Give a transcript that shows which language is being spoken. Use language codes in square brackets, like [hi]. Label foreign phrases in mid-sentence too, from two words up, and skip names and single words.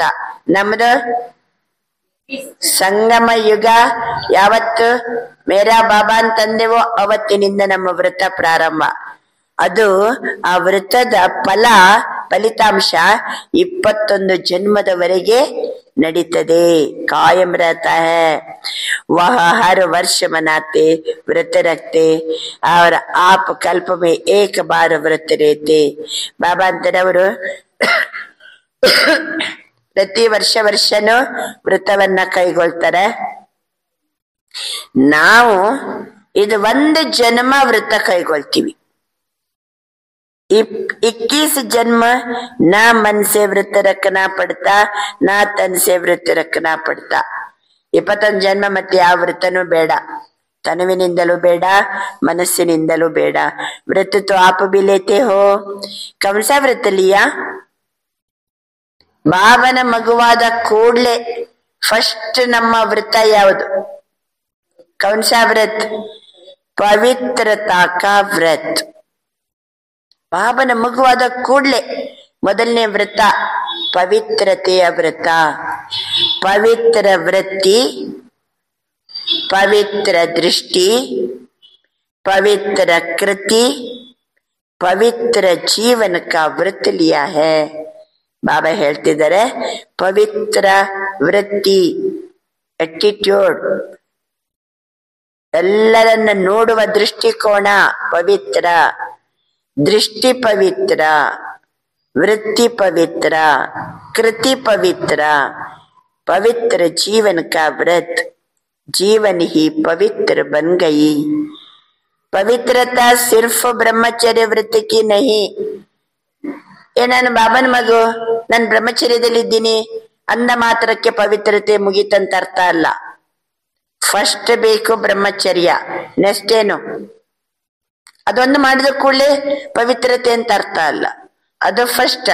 [kn] ನಮ್ದು ಸಂಗಮ ಯುಗ ಯಾವತ್ತು [hi] मेरा बाबा [kn] ಅಂತಂದೆವೋ ಅವತ್ತಿನಿಂದ ನಮ್ಮ ವ್ರತ ಪ್ರಾರಂಭ. ಅದು ಆ ವ್ರತದ ಫಲಿತಾಂಶ 21 ಜನ್ಮದವರೆಗೆ ನಡೀತದೆ. [hi] ಕಾಯಂ रहता है. वह हर वर्ष मनाते, व्रत रखते और आप कल्प में एक बार व्रत रहते. [kn] ಬಾಬಾ ಅಂತಾರೆ ಅವರು ಪ್ರತಿ ವರ್ಷನೂ ವ್ರತವನ್ನ ಕೈಗೊಳ್ತಾರೆ. ನಾವು ಇದು 1 ಜನ್ಮ ವ್ರತ ಕೈಗೊಳ್ತೀವಿ. [hi] 21 जन्म ना मन से व्रत रखना पड़ता, ना तन से व्रत रखना पड़ता. [kn] 21 ಜನ್ಮ ಮತ್ತೆ ಯಾವ ವ್ರತನೂ ಬೇಡ, ತನುವಿನಿಂದಲೂ ಬೇಡ, ಮನಸ್ಸಿನಿಂದಲೂ ಬೇಡ. [hi] ವ್ರತ तो आप भी लेते हो. कौन सा व्रत लिया? [kn] ಬಾಬನ ಮಗುವಾದ ಕೂಡ್ಲೆ ಫಸ್ಟ್ ನಮ್ಮ ವ್ರತ ಯಾವುದು? [hi] कौन सा व्रत? पवित्रता का व्रत. [kn] ಬಾಬನ ಮಗುವಾದ ಕೂಡ್ಲೆ ಮೊದಲನೇ ವ್ರತ ಪವಿತ್ರತೆಯ ವ್ರತ. ಪವಿತ್ರ ವೃತ್ತಿ, ಪವಿತ್ರ ದೃಷ್ಟಿ, [hi] पवित्र कृति, पवित्र जीवन का व्रत लिया है. [kn] ಬಾಬಾ ಹೇಳ್ತಿದ್ದಾರೆ ಪವಿತ್ರ ವೃತ್ತಿ, ಅಟಿಟ್ಯೂಡ್, ಎಲ್ಲರನ್ನ ನೋಡುವ ದೃಷ್ಟಿಕೋನ ಪವಿತ್ರ, [hi] दृष्टि पवित्र, वृत्ति पवित्र, कृति पवित्र, पवित्र जीवन का व्रत. जीवन ही पवित्र बन गई. पवित्रता सिर्फ ब्रह्मचर्य व्रत की नहीं. [kn] ನಾನು ಬಾಬನ ಮಗು, ನಾನು ಬ್ರಹ್ಮಚರ್ಯದಲ್ಲಿದ್ದೀನಿ ಅಂದ ಮಾತ್ರಕ್ಕೆ ಪವಿತ್ರತೆ ಮುಗಿತಂತ ಅರ್ಥ ಅಲ್ಲ. ಫಸ್ಟ್ ಬೇಕು ಬ್ರಹ್ಮಚರ್ಯ, ನೆಕ್ಸ್ಟ್ ಏನು? ಅದೊಂದು ಮಾಡಿದ ಕೂಡಲೇ ಪವಿತ್ರತೆ ಅಂತ ಅರ್ಥ ಅಲ್ಲ, ಅದು ಫಸ್ಟ್.